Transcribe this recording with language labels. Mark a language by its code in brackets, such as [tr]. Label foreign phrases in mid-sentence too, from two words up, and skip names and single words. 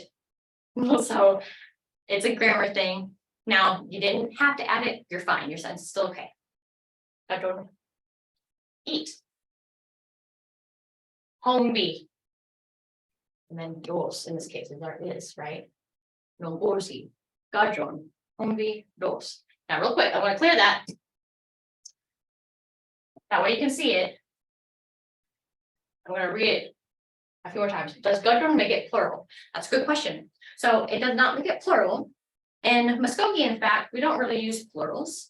[en] So it's a grammar thing. Now you didn't have to add it. You're fine. Your sentence is still okay. [mus] Gadron. Eat. Hombi. [en] And then dos in this case is our is, right? [mus] No borsi. Gadron. Hombi dos. [en] Now real quick, I want to clear that. That way you can see it. I'm going to read it a few more times. Does Gadron make it plural? That's a good question. So it does not make it plural. In Muskogee, in fact, we don't really use plurals.